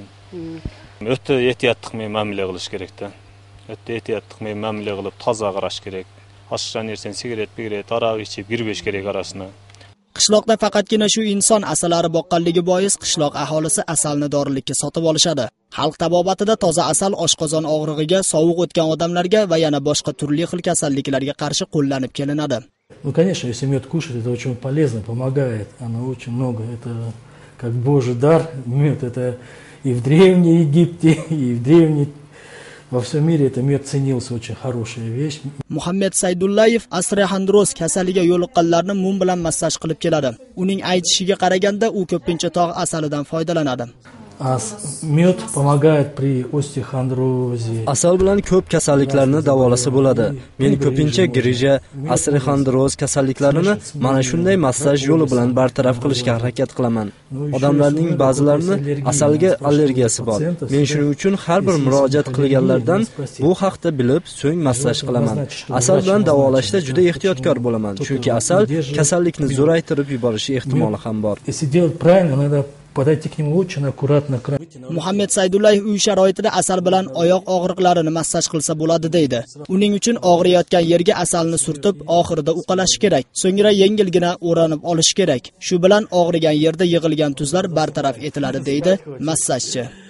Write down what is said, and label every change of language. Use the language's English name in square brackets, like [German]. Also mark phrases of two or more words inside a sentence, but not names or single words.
[Kyrgyz] Өтө этияттык менен мамиле кылыш керек да. Өтө этияттык менен мамиле кылып, таза караш керек. Ашчан нерсени сигарет, арак ичип кирбеш керек арасына. [Uzbek] Qishloqda faqatgina shu inson asalari boqqanligi bois qishloq aholisi asalni dorilikka sotib olishadi. Xalq tabobatida toza asal oshqozon og'rig'iga, sovuq o'tgan odamlarga va yana boshqa turli xil kasalliklarga qarshi qo'llanib kelinadi. [Russian] Ну, конечно, если мед кушать, это очень полезно, помогает. Оно очень много. Это как Божий дар. Мед это и в Древнем Египте, и в Древней во всем mire это mед ценился, очень хорошая вещь. [Uzbek] Muhammad Saydullayev osteoxondroz kasaliga yo'liqqanlarni mum bilan massaj qilib keladi. Uning aytishiga qaraganda u ko'pincha tog' asalidan foydalanadi. [Russian] Mед помогает при остеохондрозе. [Uzbek] Asal bilan ko'p kasalliklarni davolasa bo'ladi. Men ko'pincha grija, osteoxondroz kasalliklarini mana shunday massaj yo'li bilan bartaraf qilishga harakat qilaman. Odamlarning ba'zilarini asalga allergiyasi bor. Men shuning uchun har bir murojaat qilganlardan bu haqda bilib, so'ng massaj qilaman. Asal bilan davolashda juda ehtiyotkor bo'laman, chunki asal kasallikni zo'raytirib yuborishi ehtimoli ham bor. [Russian] Если делать правильно, надо подойти к нему очень аккуратно. [Uzbek] Muhammad Saydullayev uy sharoitida asal bilan oyoq og'riqlarini massaj qilsa bo'ladi deydi. Uning uchun og'riyotgan yerga asalni surtib, oxirida uqalash kerak. So'ngra yengilgina o'ranib olish kerak. Shu bilan og'rigan yerda yig'ilgan tuzlar bartaraf etiladi deydi massajchi.